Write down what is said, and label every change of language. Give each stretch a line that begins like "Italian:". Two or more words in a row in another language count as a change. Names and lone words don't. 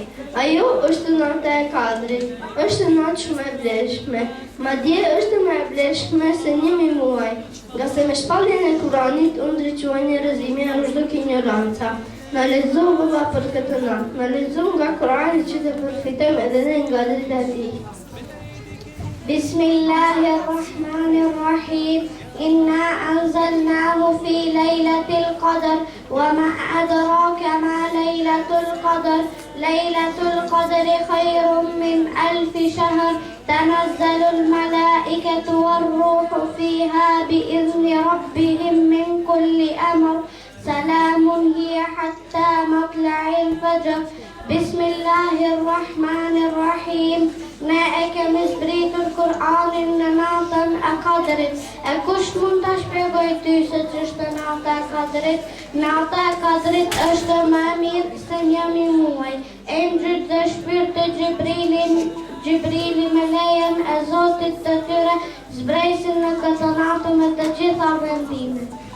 Albanian: Ajo është nata e Kadrit, është natë shumë e vlefshme, madje është më e vlefshme se 1000 muaj, nga se me shpalljen e Kur'anit u ndriçuan njerëzimi nga çdo ignoranca. Na lexo vëlla për këtë natë, na lexo nga Kur'ani që të përfitojmë edhe ne nga drita e tij.
Arabic: Bismillahirrahmanirrahim. إنا أنزلناه في ليلة القدر وما أدراك ما ليلة القدر ليلة القدر خير من 1000 شهر تنزل الملائكة والروح فيها بإذن ربهم من كل أمر سلام هي حتى مطلع الفجر. بسم الله الرحمن الرحيم.
Albanian: Ne e kemi zbritur Kur'anin në natën e Kadrit. E kush mund ta shpjegoj ty se ç'është nata e Kadrit? Nata e Kadrit është më e mirë se 1000 muaj. Engjëjt dhe shpirti Gjibrili me lejen e Zotit të tyre zbresin në këtë natë me të gjitha vendimet.